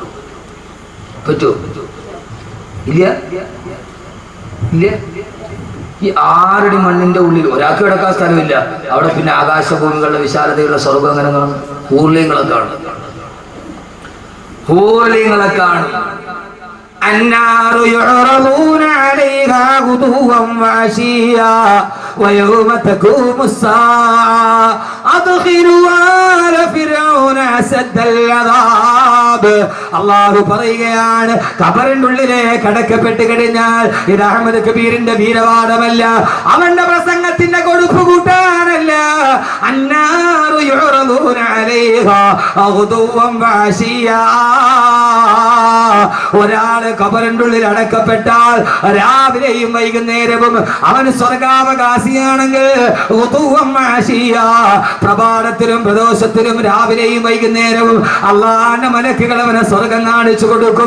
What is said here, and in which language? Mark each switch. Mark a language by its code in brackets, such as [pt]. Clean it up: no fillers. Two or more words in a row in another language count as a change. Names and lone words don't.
[ml] ഇല്ല. ഈ 6 അടി മണ്ണിന്റെ ഉള്ളിൽ ഒരാൾക്ക് കിടക്കാൻ സ്ഥലമില്ല. അവിടെ പിന്നെ ആകാശഭൂമികളുടെ വിശാലതയുള്ള സ്വർഗം അങ്ങനെ കാണും. ഊർലയങ്ങളൊക്കെ കാണും. ഹൂറിങ്ങളെ കാണും. [ar] النار يعرضون عليها غدوا وعشيا ويوم تقوم الساعة أدخلوا آل فرعون أشد العذاب. അല്ലാഹു പറയുകയാണ്, ഖബറിന്റെ ഉള്ളിലേക്ക് അടക്കപ്പെട്ട് കഴിഞ്ഞാൽ ഇത് അഹ്മദ് കബീറിന്റെ വീരവാദമല്ല, അവന്റെ പ്രസംഗത്തിന്റെ കൊടുപ്പ് കൂട്ടാനല്ല. النار يعرضون عليها غدوا وعشيا. [ml] ഒരാള് ഖബറിന്റെ ഉള്ളിൽ അടക്കപ്പെട്ടാൽ രാവിലെയും വൈകുന്നേരവും അവൻ സ്വർഗാവകാശിയാണെങ്കിൽ പ്രഭാതത്തിലും പ്രദോഷത്തിലും രാവിലെയും വൈകുന്നേരവും അള്ളാന്റെ മലക്കുകൾ അവനെ സ്വർഗം കാണിച്ചു കൊടുക്കും.